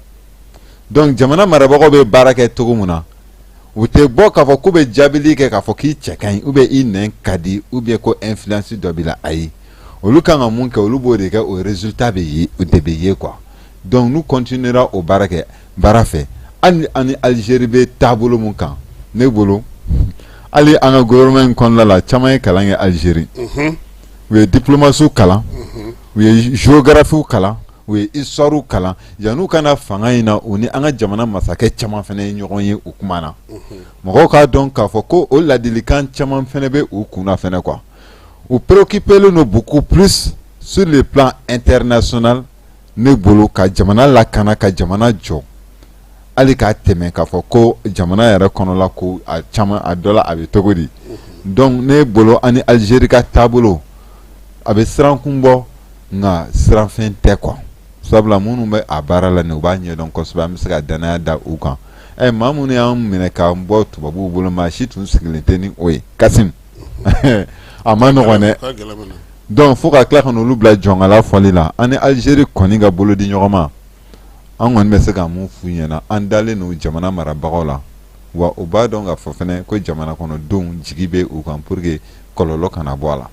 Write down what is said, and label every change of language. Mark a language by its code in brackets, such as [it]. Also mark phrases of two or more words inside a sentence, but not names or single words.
[bm] donc jamana marabagaw bɛ baara kɛ cogo min na u tɛ bɔ k'a fɔ k'u bɛ jaabili kɛ k'a fɔ k'i cɛ ka ɲi [fr] ou bien [bm] i nɛn ka di [fr] ou bien [bm] ko influence dɔ b'i la ayi olu kan ka mun kɛ olu b'o de kɛ o résultat bɛ ye o de bɛ ye quoi [fr] donc nous continuera [bm] o baara kɛ baara fɛ hali ani Algérie bɛ taabolo mun kan ne bolo hali an ka gouvernement in kɔnɔna la caman ye kalan kɛ Algérie u ye diplomatie kalan u ye géographie kalan u ye histoire kalan yan'u kana fanga in na u ni an ka jamana masakɛ caman fana ye ɲɔgɔn ye u kuma na mɔgɔw k'a dɔn k'a fɔ ko o ladilikan caman fana bɛ u kunna fana quoi u préoccupélen don [fr] beaucoup plus sur le plan international [bm] ne bolo ka jamana lakana ka jamana jɔ hali k'a tɛmɛ k'a fɔ ko jamana yɛrɛ kɔnɔla ko a caman a dɔ la a bɛ cogo di donc ne bolo ani Algérie ka tabolo abe siran kun bɔ nga siran fɛn tɛ quoi sabula minnu bɛ a baara la ni u b'a ɲɛdɔn kosɛbɛ an bɛ se ka danaya da u kan maa minnu y'an minɛ k'an bɔ tubabuw bolo maa si tun sigilen tɛ ni o ye Kasim a ma nɔgɔn dɛ donc fo ka tila ka n'olu bila jɔnkala fɔli la an ni Algérie kɔni ka bolo di ɲɔgɔn ma an kɔni bɛ se ka mun f'u ɲɛna an dalen n'u jamana marabagaw la wa u b'a dɔn k'a fɔ fɛnɛ ko jamana kɔnɔdenw jigi bɛ u kan [fr] pour que [bm] kɔlɔlɔ kana bɔ a la.